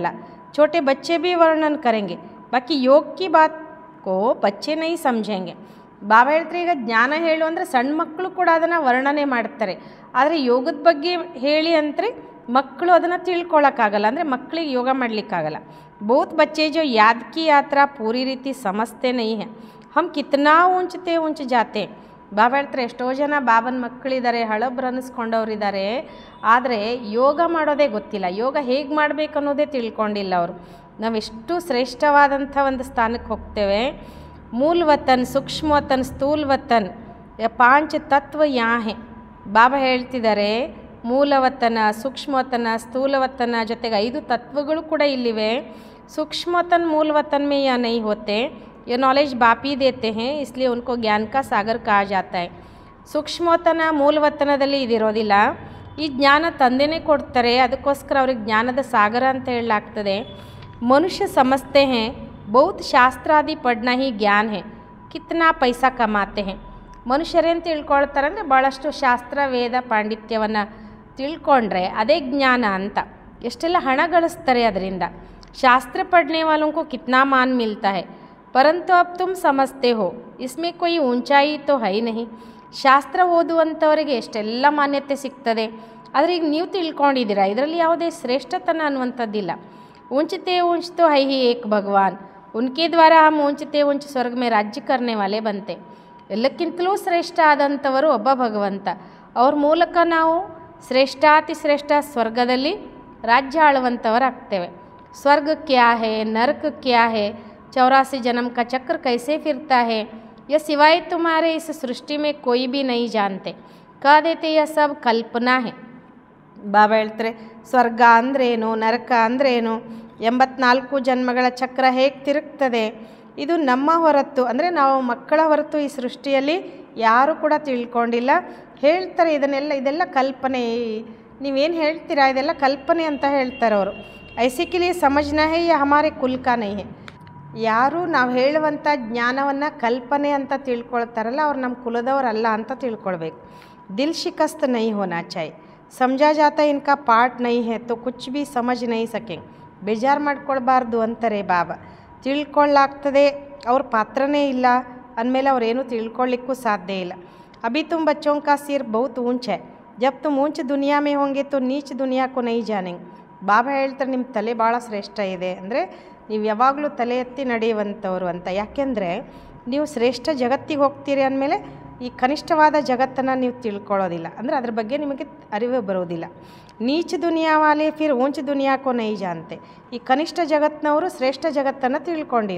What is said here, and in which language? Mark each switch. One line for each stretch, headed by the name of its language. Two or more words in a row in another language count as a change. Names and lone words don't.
Hindi: छोटे बच्चे भी वर्णन करेंगे, बाकी योग की बात को बच्चे नहीं समझेंगे.
Kannada: ಬಾಬಾ ಹೇಳ್ತಾರೆ, ಈಗ ಜ್ಞಾನ ಹೇಳು ಅಂದರೆ ಸಣ್ಣ ಮಕ್ಕಳು ಕೂಡ ಅದನ್ನು ವರ್ಣನೆ ಮಾಡ್ತಾರೆ. ಆದರೆ ಯೋಗದ ಬಗ್ಗೆ ಹೇಳಿ ಅಂದರೆ ಮಕ್ಕಳು ಅದನ್ನು ತಿಳ್ಕೊಳ್ಳೋಕ್ಕಾಗಲ್ಲ, ಅಂದರೆ ಮಕ್ಕಳಿಗೆ ಯೋಗ ಮಾಡಲಿಕ್ಕಾಗಲ್ಲ।
Hindi: बहुत बच्चे जो याद की यात्रा पूरी रीति समझते नहीं हैं, हम कितना ऊंचते ऊंच जाते।
Kannada: ಬಾಬಾ ಹೇಳ್ತಾರೆ ಎಷ್ಟೋ ಜನ ಬಾಬನ ಮಕ್ಕಳಿದ್ದಾರೆ, ಹಳಬ್ರು ಅನ್ನಿಸ್ಕೊಂಡವ್ರಿದ್ದಾರೆ, ಆದರೆ ಯೋಗ ಮಾಡೋದೇ ಗೊತ್ತಿಲ್ಲ, ಯೋಗ ಹೇಗೆ ಮಾಡಬೇಕು ಅನ್ನೋದೇ ತಿಳ್ಕೊಂಡಿಲ್ಲ ಅವರು। ನಾವೆಷ್ಟು ಶ್ರೇಷ್ಠವಾದಂಥ ಒಂದು ಸ್ಥಾನಕ್ಕೆ ಹೋಗ್ತೇವೆ।
Hindi: मूल वतन, सूक्ष्म वतन, स्थूल वतन, पांच तत्व या है।
Kannada: ಬಾಬಾ ಹೇಳ್ತಿದ್ದಾರೆ ಮೂಲವತನ, ಸೂಕ್ಷ್ಮವತನ, ಸ್ಥೂಲವತನ ಜೊತೆಗೆ 5 ತತ್ವಗಳು ಕೂಡ ಇಲ್ಲಿವೆ।
Hindi: सूक्ष्मवतन मूल वतन में या नहीं होते, ये नॉलेज बाप ही देते हैं, इसलिए उनको ज्ञान का सागर कहा जाता है।
Kannada: ಸೂಕ್ಷ್ಮವತನ ಮೂಲವತನದಲ್ಲಿ ಇದಿರೋದಿಲ್ಲ, ಈ ಜ್ಞಾನ ತಂದೆನೇ ಕೊಡ್ತಾರೆ, ಅದಕ್ಕೋಸ್ಕರ ಅವ್ರಿಗೆ ಜ್ಞಾನದ ಸಾಗರ ಅಂತ ಹೇಳಲಾಗ್ತದೆ।
Hindi: मनुष्य समझते हैं बहुत शास्त्र आदि पढ़ना ही ज्ञान है, कितना पैसा कमाते हैं।
Kannada: ಮನುಷ್ಯರೇನು ತಿಳ್ಕೊಳ್ತಾರೆ ಅಂದರೆ ಭಾಳಷ್ಟು ಶಾಸ್ತ್ರ ವೇದ ಪಾಂಡಿತ್ಯವನ್ನು ತಿಳ್ಕೊಂಡ್ರೆ ಅದೇ ಜ್ಞಾನ ಅಂತ, ಎಷ್ಟೆಲ್ಲ ಹಣ ಗಳಿಸ್ತಾರೆ ಅದರಿಂದ।
Hindi: शास्त्र पढ़ने वालों को कितना मान मिलता है, परंतु अब तुम समझते हो इसमें कोई ऊंचाई तो है ही नहीं।
Kannada: ಶಾಸ್ತ್ರ ಓದುವಂಥವರಿಗೆ ಎಷ್ಟೆಲ್ಲ ಮಾನ್ಯತೆ ಸಿಗ್ತದೆ, ಆದರೆ ಈಗ ನೀವು ತಿಳ್ಕೊಂಡಿದ್ದೀರಾ ಇದರಲ್ಲಿ ಯಾವುದೇ ಶ್ರೇಷ್ಠತನ ಅನ್ನುವಂಥದ್ದಿಲ್ಲ।
Hindi: ऊंचते ऊंच तो है ही एक भगवान, उनके द्वारा हम ऊंचते ऊंच स्वर्ग में राज्य करने वाले बनते।
Kannada: ಎಲ್ಲಕ್ಕಿಂತಲೂ ಶ್ರೇಷ್ಠ ಆದಂಥವರು ಒಬ್ಬ ಭಗವಂತ, ಅವ್ರ ಮೂಲಕ ನಾವು ಶ್ರೇಷ್ಠಾತಿ ಶ್ರೇಷ್ಠ ಸ್ವರ್ಗದಲ್ಲಿ ರಾಜ್ಯ ಆಳುವಂಥವರಾಗ್ತೇವೆ।
Hindi: स्वर्ग क्या है, नरक क्या है, 84 जन्म का चक्र कैसे फिरता है, यह सिवाय तुम्हारे इस सृष्टि में कोई भी नहीं जानते, कह देते यह सब कल्पना है।
Kannada: ಬಾಬಾ ಹೇಳ್ತಾರೆ ಸ್ವರ್ಗ ಅಂದ್ರೇನು, ನರಕ ಅಂದ್ರೇನು, 84 ಜನ್ಮಗಳ ಚಕ್ರ ಹೇಗೆ ತಿರುಗ್ತದೆ, ಇದು ನಮ್ಮ ಹೊರತು ಅಂದರೆ ನಾವು ಮಕ್ಕಳ ಹೊರತು ಈ ಸೃಷ್ಟಿಯಲ್ಲಿ ಯಾರೂ ಕೂಡ ತಿಳ್ಕೊಂಡಿಲ್ಲ। ಹೇಳ್ತಾರೆ ಇದೆಲ್ಲ ಕಲ್ಪನೆ, ನೀವೇನು ಹೇಳ್ತೀರಾ ಇದೆಲ್ಲ ಕಲ್ಪನೆ ಅಂತ ಹೇಳ್ತಾರೆ ಅವರು।
Hindi: ऐसे के लिए समझना है या हमारे कुल का नहीं है।
Kannada: ಯಾರು ನಾವು ಹೇಳುವಂಥ ಜ್ಞಾನವನ್ನು ಕಲ್ಪನೆ ಅಂತ ತಿಳ್ಕೊಳ್ತಾರಲ್ಲ ಅವ್ರು ನಮ್ಮ ಕುಲದವರಲ್ಲ ಅಂತ ತಿಳ್ಕೊಳ್ಬೇಕು।
Hindi: दिल शिकस्त नहीं होना चाहिए, समझा जाता है इनका पार्ट नहीं है तो कुछ भी समझ नहीं सकेंगे।
Kannada: ಬೇಜಾರು ಮಾಡ್ಕೊಳ್ಬಾರ್ದು ಅಂತಾರೆ ಬಾಬಾ, ತಿಳ್ಕೊಳ್ಳಾಗ್ತದೆ ಅವ್ರ ಪಾತ್ರನೇ ಇಲ್ಲ ಅಂದಮೇಲೆ ಅವರೇನು ತಿಳ್ಕೊಳ್ಳಿಕ್ಕೂ ಸಾಧ್ಯ ಇಲ್ಲ।
Hindi: अभी तुम बच्चों का सिर बहुत ऊंच है, जब तुम ऊंच दुनिया में होंगे तो नीच दुनिया को नहीं जानेंगे।
Kannada: ಬಾಬಾ ಹೇಳ್ತಾರೆ ನಿಮ್ಮ ತಲೆ ಭಾಳ ಶ್ರೇಷ್ಠ ಇದೆ, ಅಂದರೆ ನೀವು ಯಾವಾಗಲೂ ತಲೆ ಎತ್ತಿ ನಡೆಯುವಂಥವ್ರು ಅಂತ। ಯಾಕೆಂದರೆ ನೀವು ಶ್ರೇಷ್ಠ ಜಗತ್ತಿಗೆ ಹೋಗ್ತೀರಿ ಅಂದಮೇಲೆ ಈ ಕನಿಷ್ಠವಾದ ಜಗತ್ತನ್ನು ನೀವು ತಿಳ್ಕೊಳ್ಳೋದಿಲ್ಲ, ಅಂದರೆ ಅದ್ರ ಬಗ್ಗೆ ನಿಮಗೆ ಅರಿವು ಬರೋದಿಲ್ಲ।
Hindi: नीच दुनिया वाले फिर ऊंच दुनिया को नहीं जानते,
Kannada: ಈ ಕನಿಷ್ಠ ಜಗತ್ತಿನವರು ಶ್ರೇಷ್ಠ ಜಗತ್ತನ್ನು ತಿಳ್ಕೊಂಡಿಲ್ಲ।